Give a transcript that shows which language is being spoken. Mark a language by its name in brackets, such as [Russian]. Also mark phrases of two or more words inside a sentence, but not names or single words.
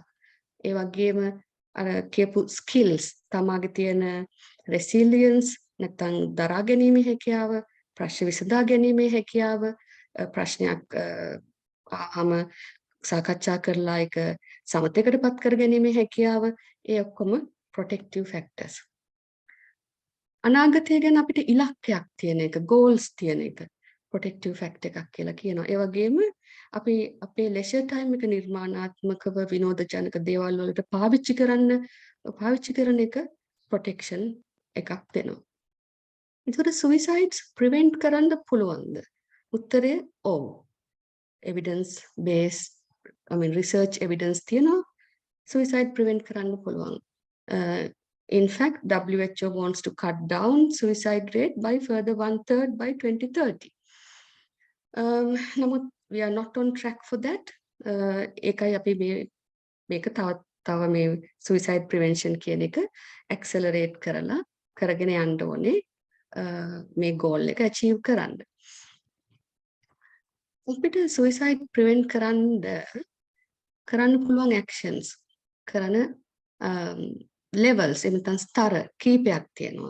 [Sinhala] ඒ වගේම අර කියපු skills, තමාගේ තියෙන resilience නැත්නම් දරා ගැනීමේ හැකියාව, ප්‍රශ්න විසඳා ගැනීමේ හැකියාව, ප්‍රශ්නයක් ආවම සාකච්ඡා කරලා ඒක සමතයකටපත් කර ගැනීමේ හැකියාව, ඒ ඔක්කොම [English] protective factors. [Sinhala] අනාගතය ගැන අපිට ඉලක්කයක් තියෙන එක, goals තියෙන එක [English] protective factor [Sinhala] එකක් කියලා කියනවා. ඒ වගේම අපි අපේ [English] leisure time [Sinhala] එක නිර්මාණාත්මකව විනෝදජනක දේවල් වලට පාවිච්චි කරන එක protection එකක් වෙනවා. ඒකට [English] suicides prevent [Sinhala] කරන්න පුළුවන්ද? උත්තරය ඔව්. [English] evidence based research evidence තියෙනවා suicide prevent [Sinhala] කරන්න පුළුවන්. [English] In fact, WHO wants to cut down suicide rate by further 1/3 by 2030. [Sinhala] නමුත් [English] we are not on track for that. [Sinhala] ඒකයි අපි මේක තව මේ [English] suicide prevention [Sinhala] කියන එක accelerate කරගෙන යන්න ඕනේ මේ goal එක achieve කරන්න. අපිට [English] suicide prevent [Sinhala] කරන්න පුළුවන් actions කරන levels එතන ස්තර කීපයක් තියෙනවා.